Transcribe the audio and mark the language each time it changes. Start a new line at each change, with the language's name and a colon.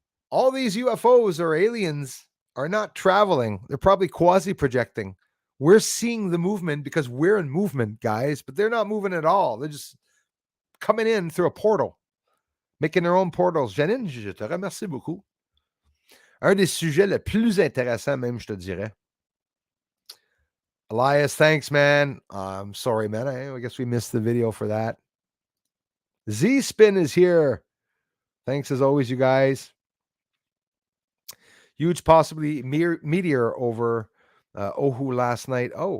English: All these UFOs or aliens are not traveling. They're probably quasi-projecting. We're seeing the movement because we're in movement, guys, but they're not moving at all. They're just coming in through a portal, making their own portals.
French: Janine, je te remercie beaucoup. Un des sujets le plus intéressant, même, je te dirais.
English: Elias, thanks, man. I'm sorry, man. I guess we missed the video for that. Z-Spin is here. Thanks as always, you guys. Huge possibly meteor over Oahu last night.